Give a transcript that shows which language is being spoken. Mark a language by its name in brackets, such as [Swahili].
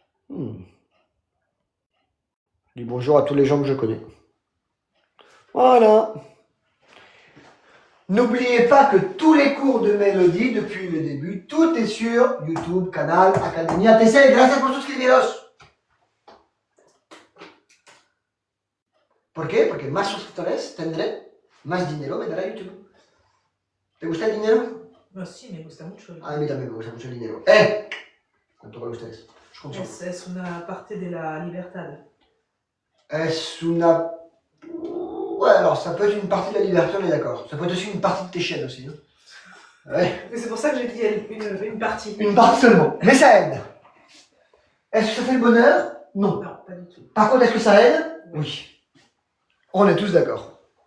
[French] Je dis bonjour à tous les gens que je connais. Voilà. N'oubliez pas que tous les cours de mélodie, depuis le début, tout est sur YouTube, canal Academia TC. [Spanish] Gracias por suscribiros. ¿Por qué? Porque más suscriptores tendré, más dinero me dará YouTube. ¿Te gusta el dinero? No, sí, me gusta mucho. A mí también me gusta mucho el dinero. ¿Cuánto vale ustedes? Es una parte de la libertad. Es una... [French] Ouais, alors ça peut être une partie de la liberté, on est d'accord. Ça peut être aussi une partie de tes chaînes aussi. Hein. Ouais. Mais c'est pour ça que j'ai dit une partie. Une partie seulement. Mais ça aide. Est-ce que ça fait le bonheur? Non. Non, pas du tout. Par contre, est-ce que ça aide? Oui. On est tous d'accord.